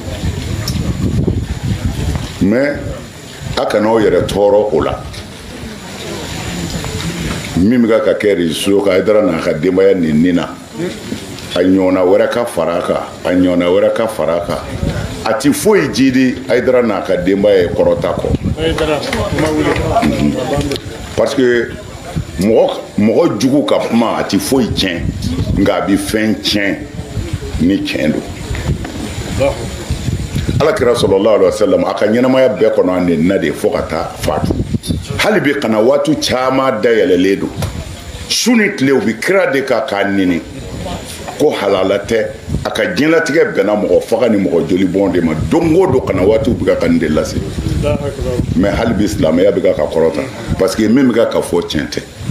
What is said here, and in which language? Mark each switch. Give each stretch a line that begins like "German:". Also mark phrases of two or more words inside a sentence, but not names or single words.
Bambara: mais a kan'aw yɛrɛ tɔɔrɔ o la min bɛ ka kɛ réseau kan Haidara n'a ka denbaya nin na a ɲɔgɔnna wɛrɛ ka fara a kan a ɲɔgɔnna wɛrɛ ka fara a kan a ti foyi jidi Haidara n'a ka denbaya ye kɔrɔta kɔ
French: parce que
Bambara: mɔgɔ jugu ka kuma a ti foyi tiɲɛ nka a bɛ fɛn tiɲɛ ni tiɲɛ don alakira
Arabic: صلى الله عليه وسلم
Bambara: a ka ɲɛnamaya bɛɛ kɔnɔ a nɛnina de fo ka taa faatu hali bi kana waatu caman dayɛlɛlen don su ni tile u bi kira de kan k'a nɛni ko halala tɛ a ka diɲɛlatigɛ bɛnna mɔgɔ faga ni mɔgɔ joli bɔn de ma don o don kana waatiw bɛ ka nin de lase mais hali bi silamɛya bɛ ka kɔrɔta
French: parce que
Bambara: min bɛ ka fɔ tiɲɛ tɛ